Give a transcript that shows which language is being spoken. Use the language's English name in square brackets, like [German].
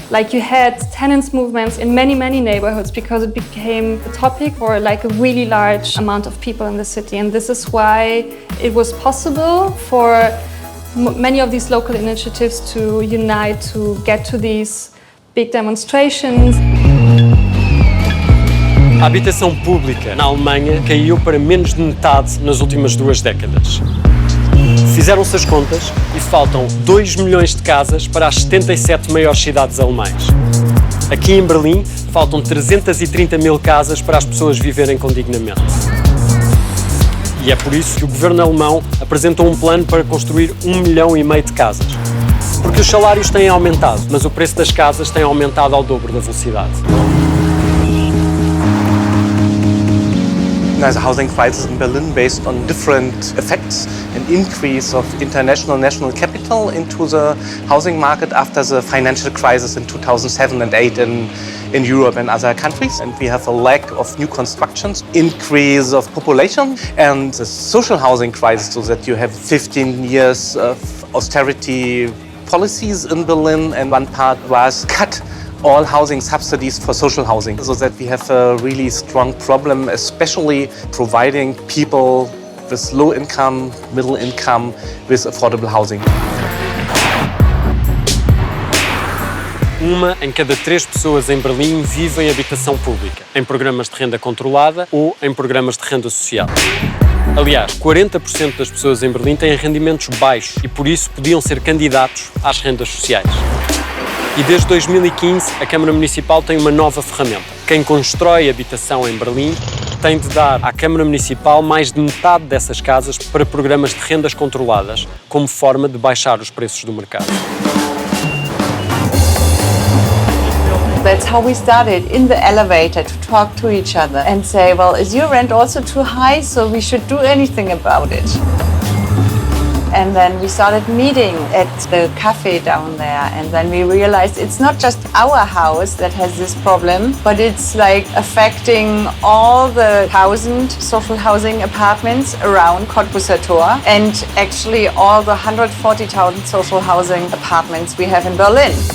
[English] Like you had tenants movements in many neighborhoods because it became a topic for like a really large amount of people in the city. And this is why it was possible for many of these local initiatives to unite, to get to these big demonstrations. [Portuguese] A habitação pública na Alemanha caiu para menos de metade nas últimas 2 décadas. Fizeram-se as contas e faltam 2 milhões de casas para as 77 maiores cidades alemãs. Aqui em Berlim, faltam 330 mil casas para as pessoas viverem com dignamente. E é por isso que o governo alemão apresentou um plano para construir 1,5 milhão de casas. Porque os salários têm aumentado, mas o preço das casas tem aumentado ao dobro da velocidade. [English] There's a housing crisis in Berlin based on different effects, an increase of international national capital into the housing market after the financial crisis in 2007 and 2008 in Europe and other countries. And we have a lack of new constructions, increase of population, and the social housing crisis, so that you have 15 years of austerity policies in Berlin, and one part was cut all housing subsidies for social housing, so that we have a really strong problem, especially providing people with low income, middle income, with affordable housing. [Portuguese] Uma em cada 3 pessoas em Berlim vive em habitação pública, em programas de renda controlada ou em programas de renda social. Aliás, 40% das pessoas em Berlim têm rendimentos baixos e por isso podiam ser candidatos às rendas sociais. E desde 2015, a Câmara Municipal tem uma nova ferramenta. Quem constrói habitação em Berlim tem de dar à Câmara Municipal mais de metade dessas casas para programas de rendas controladas, como forma de baixar os preços do mercado. [English] That's how we started, in the elevator, to talk to each other and say, well, is your rent also too high, so we should do anything about it? And then we started meeting at the cafe down there, and then we realized it's not just our house that has this problem, but it's like affecting all the 1,000 social housing apartments around Cottbuser Tor, and actually all the 140,000 social housing apartments we have in Berlin.